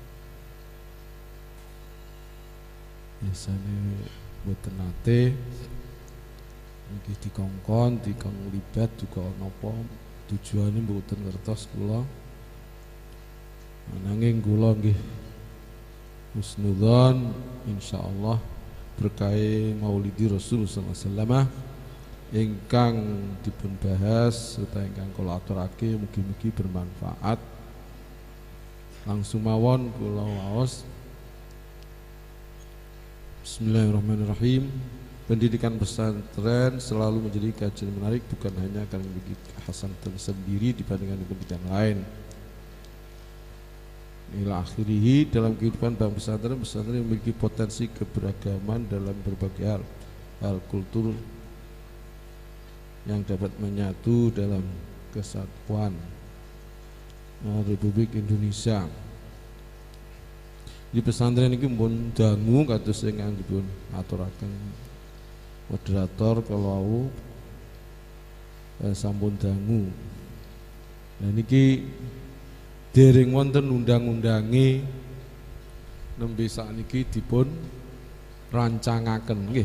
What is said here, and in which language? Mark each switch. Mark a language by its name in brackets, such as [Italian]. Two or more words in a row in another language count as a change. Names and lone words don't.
[Javanese] Biasane mboten nate nggih dikongkon, libat juga napa tujuane mboten ngertos kula. Nanging kula nggih husnudzon insyaallah berkait [Arabic] مولد الرسول صلى الله عليه وسلم [Javanese] ingkang dipun bahas serta ingkang kula aturake mugi-mugi bermanfaat. Langsung mawon kula waos. [Arabic] Bismillahirrahmanirrahim. [Indonesian] Pendidikan pesantren selalu menjadi kajian menarik, bukan hanya karena memiliki kekhasan tersendiri dibandingkan dengan pendidikan lain. [Arabic] إلى آخره, [Indonesian] dalam kehidupan pesantren memiliki potensi keberagaman dalam berbagai hal kultur yang dapat menyatu dalam kesatuan Republik Indonesia. [Javanese] Di pesantren iki pun dangu kados ingkang dipun aturaken moderator kalau sampun dangu. Nah niki dereng wonten undang-undange nembe sakniki dipun rancangaken nggih.